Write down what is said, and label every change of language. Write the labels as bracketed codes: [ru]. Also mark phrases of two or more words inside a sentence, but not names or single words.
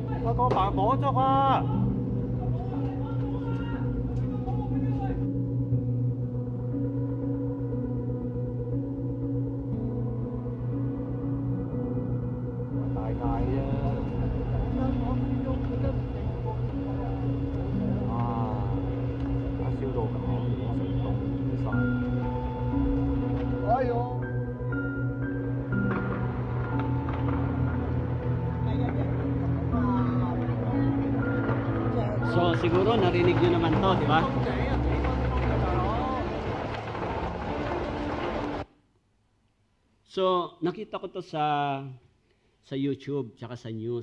[yue] 嗰個白摸咗啊！大嗌啫！啊！而家燒到咁，成棟晒。哎呦！ [tl] So siguro narinig nyo naman to, di ba? So nakita ko to sa YouTube tsaka sa news.